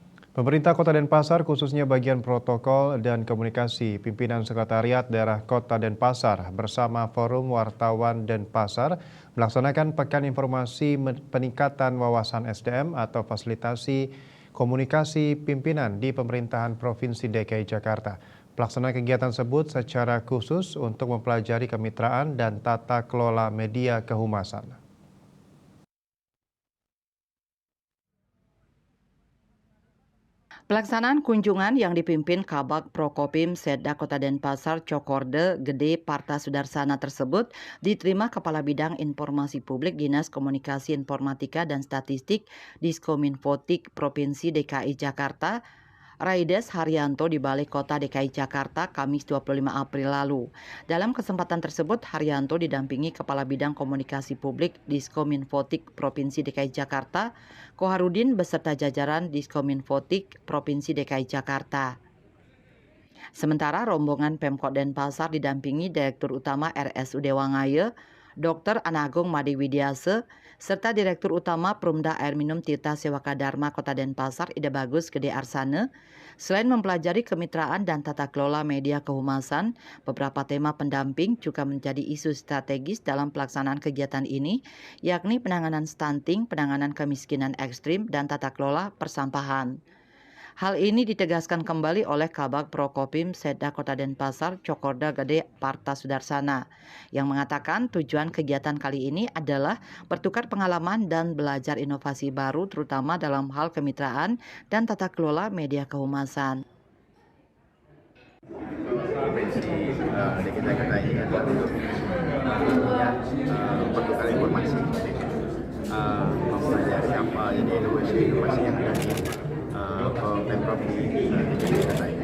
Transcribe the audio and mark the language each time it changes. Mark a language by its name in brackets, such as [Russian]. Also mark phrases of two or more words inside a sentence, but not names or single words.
[Indonesian] Pemerintah Kota Denpasar khususnya bagian protokol dan komunikasi pimpinan Sekretariat Daerah Kota Denpasar bersama Forum Wartawan Denpasar melaksanakan Pekan Informasi Peningkatan Wawasan SDM atau Fasilitasi Komunikasi Pimpinan di Pemerintahan Provinsi DKI Jakarta. Pelaksanaan kegiatan tersebut secara khusus untuk mempelajari kemitraan dan tata kelola media kehumasan. Pelaksanaan kunjungan yang dipimpin Kabag Prokopim Setda Kota Denpasar Cokorde Gede Parta Sudarsana tersebut diterima Kepala Bidang Informasi Publik Dinas Komunikasi Informatika dan Statistik Diskominfotik Provinsi DKI Jakarta Raides Haryanto di Balai Kota DKI Jakarta Kamis 25 April lalu. Dalam kesempatan tersebut, Haryanto didampingi Kepala Bidang Komunikasi Publik Diskominfotik Provinsi DKI Jakarta, Koharudin beserta jajaran Diskominfotik Provinsi DKI Jakarta. Sementara rombongan Pemkot Denpasar didampingi Direktur Utama RSUD Wangaya, Dr. Anagung Made Widiase, serta Direktur Utama Perumda Air Minum Tirta Sewaka Dharma Kota Denpasar Ida Bagus Gede Arsana. Selain mempelajari kemitraan dan tata kelola media kehumasan, beberapa tema pendamping juga menjadi isu strategis dalam pelaksanaan kegiatan ini, yakni penanganan stunting, penanganan kemiskinan ekstrim, dan tata kelola persampahan. Hal ini ditegaskan kembali oleh Kabag Prokopim Setda Kota Denpasar Cokorda Gede Parta Sudarsana yang mengatakan tujuan kegiatan kali ini adalah bertukar pengalaman dan belajar inovasi baru terutama dalam hal kemitraan dan tata kelola media kehumasan. Di kita ini adalah pertukar informasi, mempelajari apa jadi inovasi yang ada di Pemprov di kita ini.